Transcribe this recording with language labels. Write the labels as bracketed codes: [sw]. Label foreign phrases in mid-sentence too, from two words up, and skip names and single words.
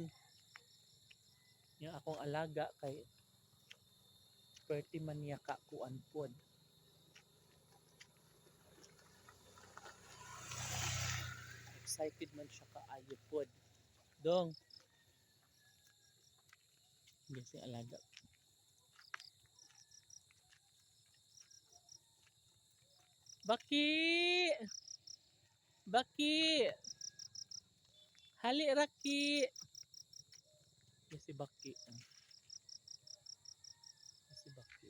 [ceb] Yung akong alaga kay perti man niya kakuan pod. Excited man siya kaayo pod. [tl] Dong. Hindi siya alaga. [ceb] Baki! Baki! Hali Raki! [tl] Yan si Baki. Yan si Baki.